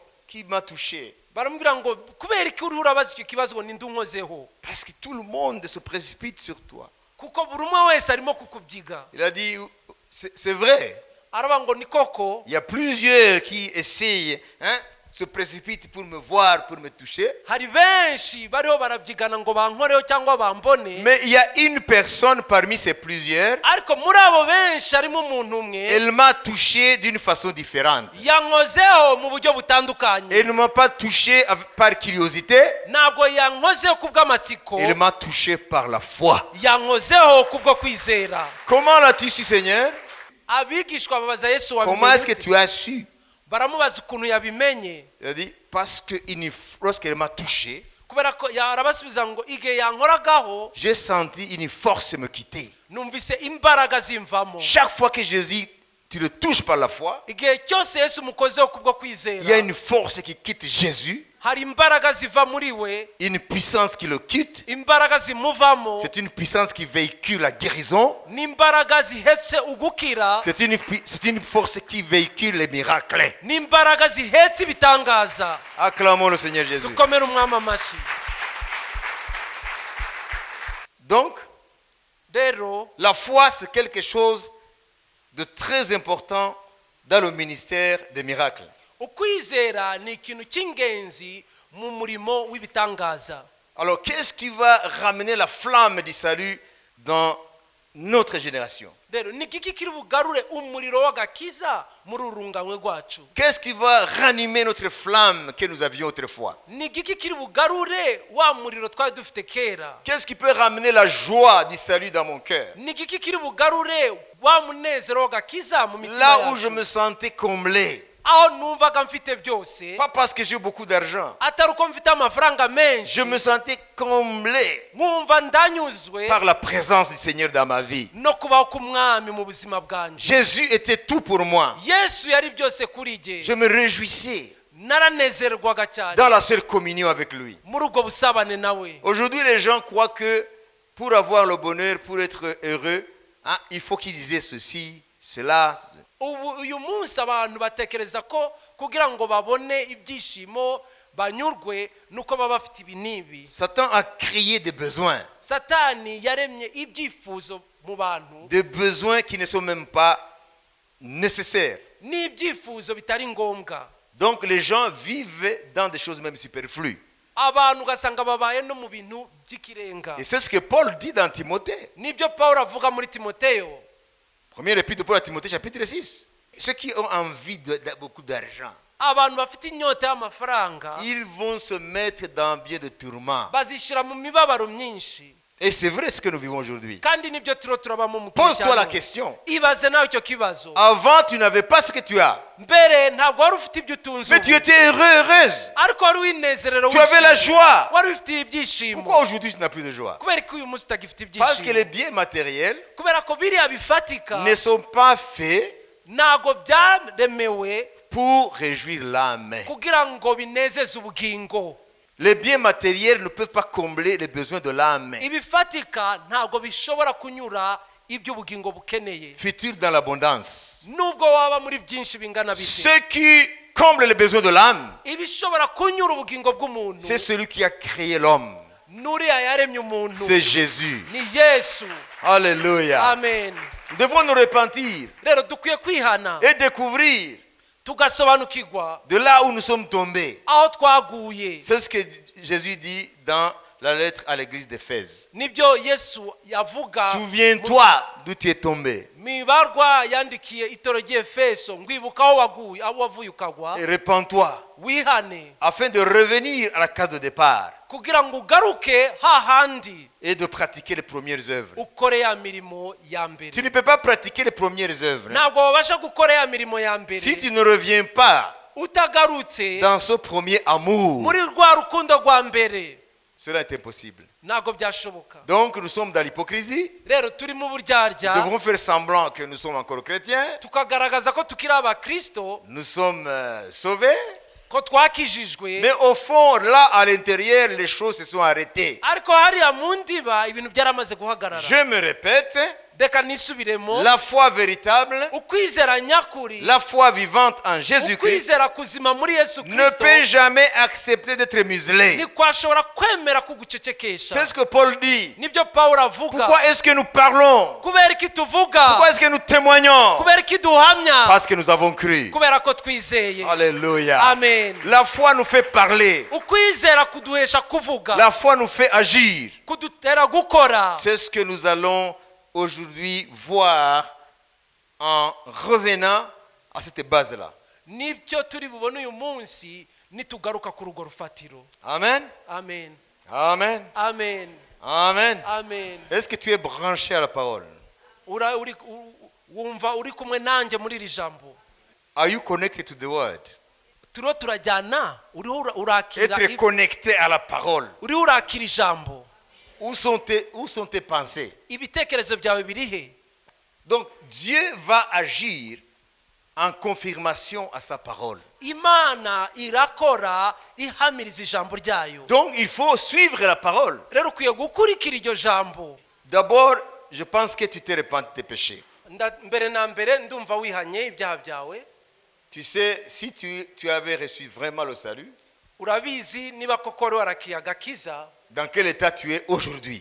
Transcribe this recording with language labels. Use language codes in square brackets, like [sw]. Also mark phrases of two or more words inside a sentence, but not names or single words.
[fr] qui m'a touché? [rw] baramubwira ngo kubera iki uriho urabaza icyo kibazo ngo ninde unkozeho [fr] Parce que tout le monde se précipite sur toi. [rw] kuko buri umwe wese arimo kukubyiga. [fr] Il a dit, c'est vrai. [rw] aravuga ngo ni koko [fr] Il y a plusieurs qui essayent, se précipitent pour me voir, pour me toucher. [rw] hari benshi bariho barabyigana ngo bankoreho cyangwa bambone, [fr] Mais il y a une personne parmi ces plusieurs, [rw] ariko muri abo benshi harimo umuntu umwe [fr] elle m'a touché d'une façon différente. [rw] yankozeho mu buryo butandukanye. [fr] Elle ne m'a pas touché par curiosité, [rw] ntabwo yankozeho kubw'amatsiko, [fr] elle m'a touché par la foi. [rw] yankozeho kubwo kwizera. [fr] Comment l'as-tu su, Seigneur? [rw] abigishwa babaza Yesu [fr] Comment est-ce que [rw] wabimenye, [fr] tu as su? [rw] baramubaza ukuntu yabimenye. [fr] Il a dit, parce que lorsqu'elle m'a touché, [rw] kubera ko arabasubiza ngo igihe yankoragaho [fr] j'ai senti une force me quitter. [rw] numvise imbaraga zimvamo. [fr] Chaque fois que Jésus, tu le touches par la foi, [rw] igihe cyose Yesu umukozeho kubwo [fr] il y a [rw] kwizera, [fr] une force qui quitte Jésus, [rw] hari imbaraga ziva muri we, [fr] une puissance qui le quitte. [rw] imbaraga zimuvamo, [fr] C'est une puissance qui véhicule la guérison. [rw] n'imbaraga zihetse ugukira, [fr] C'est une force qui véhicule les miracles. [rw] n'imbaraga zihetse ibitangaza. [fr] Acclamons le Seigneur Jésus. [rw] dukomere umwami amashyi. [fr] Donc, [rw] rero [fr] la foi, c'est quelque chose de très important dans le ministère des miracles. [rw] ukwizera ni ikintu cy'ingenzi mu murimo w'ibitangaza. [fr] Alors, qu'est-ce qui va ramener la flamme du salut dans notre génération? [rw] rero ni iki kiri bugarure umuriro w'agakiza muri urunganywe rwacu? [fr] Qu'est-ce qui va ranimer notre flamme que nous avions autrefois? [rw] ni iki kiri bugarure wa muriro twari dufite kera? [fr] Qu'est-ce qui peut ramener la joie du salut dans mon cœur? [rw] ni iki kiri bugarure wa munezero w'agakiza mu mitima [fr] Là où je [rw] yacu? [fr] me sentais comblé, [rw] aho numvaga mfite byose, [fr] pas parce que j'ai beaucoup d'argent, [rw] atari uko mfite amafaranga menshi, [fr] je me sentais comblé [rw] nkumva ndanyuzwe [fr] par la présence du Seigneur dans ma vie. [rw] no kubaho k'umwami mu buzima bwanje. [fr] Jésus était tout pour moi. [rw] Yesu yari byose kuri jye. [fr] Je me réjouissais [rw] naranezerwaga cyane [fr] dans la seule communion avec lui. [rw] muri ubwo busabane nawe. [fr] Aujourd'hui, les gens croient que pour avoir le bonheur, pour être heureux, il faut qu'ils aient ceci, cela. [rw] uyu munsi abantu batekereza ko kugira ngo babone ibyishimo banyurwe nuko baba bafite ibi n'ibi. [fr] Satan a créé des besoins. [rw] Satani yaremye ibyifuzo mu bantu, [fr] Des besoins qui ne sont même pas nécessaires. [rw] n'ibyifuzo bitari ngombwa. [fr] Donc les gens vivent dans des choses même superflues. [rw] abantu ugasanga babaye no mu bintu by'ikirenga. [fr] Et c'est ce que Paul dit dans Timothée. [rw] nibyo Pawulo avuga muri Timoteyo. [fr] Première épître de Paul à Timothée, chapitre 6. Ceux qui ont envie de beaucoup d'argent, [rw] abantu bafite inyota y'amafaranga [fr] ils vont se mettre dans bien de tourments. [rw] bazishyira mu mibabaro myinshi. [fr] Et c'est vrai ce que nous vivons aujourd'hui. [rw] kandi nibyo turiho turabamo mu [fr] Pose-toi la [rw] cyaro. [fr] question. [rw] ibaze nawe icyo kibazo. [fr] Avant, tu n'avais pas ce que tu as. [rw] mbere ntabwo wari ufite ibyo utunze [fr] Mais tu [rw] ubu. [fr] étais heureux, heureuse. [rw] ariko wari winezerero [fr] Tu avais la [rw] wishimye. [fr] joie. [rw] wari ufite ibyishimo. [fr] Pourquoi aujourd'hui tu n'as plus de joie? [rw] kubera ko uyu munsi utagifite [fr] Parce que [rw] ibyishimo. [fr] les biens matériels [rw] kubera ko biriya bifatika [fr] ne sont pas faits [rw] ntabwo byaremewe [fr] pour réjouir l'âme. [rw] kugira ngo binezeze ubugingo. [fr] Les biens matériels ne peuvent pas combler les besoins de l'âme. [rw] ibifatika ntabwo bishobora kunyura ibyo ubugingo bukeneye, [fr] Futur dans l'abondance. [rw] nubwo waba muri byinshi bingana bite. [fr] Ce qui comble les besoins de l'âme, [rw] ibishobora kunyura ubugingo bw'umuntu [fr] c'est celui qui a créé l'homme. [rw] n'uriya yaremye umuntu [fr] C'est Jésus. [rw] ni Yesu. [fr] Alléluia. [rw] amen. [fr] Nous devons nous repentir [rw] rero dukwiye kwihana [fr] et découvrir [rw] tugasobanukirwa [fr] de là où nous sommes tombés. [rw] aho twaguye. [fr] C'est ce que Jésus dit dans la lettre à l'église d'Éphèse. [rw] nibyo Yesu yavuga [fr] Souviens-toi d'où tu es tombé [rw] mu ibarwa yandikiye itoro ry'Efeso, ngwibuka aho waguye, aho wavuye ukagwa, [fr] et repens-toi [rw] wihane [fr] afin de revenir à la case de départ [rw] kugira ngo ugaruke hahandi [fr] et de pratiquer les premières œuvres. [rw] ukore ya mirimo ya mbere. [fr] Tu ne peux pas pratiquer les premières œuvres [rw] ntabwo wabasha gukora ya mirimo ya mbere [fr] si tu ne reviens pas [rw] utagarutse [fr] dans ce premier amour. [rw] muri rwa rukundo rwa mbere. [fr] Cela est impossible. [rw] ntabwo byashoboka. [fr] Donc nous sommes dans l'hypocrisie. [rw] rero turi mu [fr] Nous [rw] buryarya, [fr] devons faire semblant que nous sommes encore chrétiens. [rw] tukagaragaza ko tukiri abakristo, [fr] Nous sommes sauvés. [rw] ko twakijijwe, [fr] Mais au fond, là, à l'intérieur, les choses se sont arrêtées. [rw] ariko hariya mu ndiba ibintu byaramaze guhagarara. [fr] Je me répète, [rw] reka nisubiremo [fr] la foi véritable, [rw] ukwizera nyakuri [fr] la foi vivante en Jésus-Christ [rw] ukwizera kuzima muri Yesu [fr] ne [rw] Kristo [fr] peut jamais accepter d'être muselé. [rw] ntikwashobora kwemera kugucecekesha. [fr] C'est ce que Paul dit. [rw] Nibyo Pawulo avuga. [fr] Pourquoi est-ce que nous parlons? [rw] kubera iki tuvuga? [fr] Pourquoi est-ce que nous témoignons? [rw] kubera iki duhamya? [fr] Parce que nous avons cru. [rw] kubera ko twizeye. [fr] Alléluia. [rw] Amen. [fr] La foi nous fait parler. [rw] ukwizera kuduhesha kuvuga. [fr] La foi nous fait agir. [rw] kudutera gukora. [fr] C'est ce que nous allons aujourd'hui voir en revenant à cette base-là. [rw] nibyo turi bubone uyu munsi nitugaruka ku rugo rufatiro. Amen. Amen. Amen. Amen. Amen. Amen. [fr] Est-ce que tu es branché à la parole? [rw] wumva uri kumwe nanjye muri iri jambo? [en] Are you connected to the word? [rw] turiho turajyana, uriho urakira. [fr] Être connecté à la parole. [rw] uriho urakira ijambo. [fr] Où sont tes pensées? [rw] ibitekerezo byawe biri he? [fr] Donc Dieu va agir en confirmation à sa parole. [rw] Imana irakora ihamiriza ijambo ryayo. [fr] Donc il faut suivre la parole. [rw] rero ukwiye gukurikira iryo jambo. [fr] D'abord, je pense que tu t'es repenti de tes péchés. [rw] mbere na mbere ndumva wihanye ibyaha byawe. [fr] Tu sais, si tu avais reçu vraiment le salut, [rw] urabizi niba koko wari warakiye agakiza, [fr] dans quel état tu es aujourd'hui?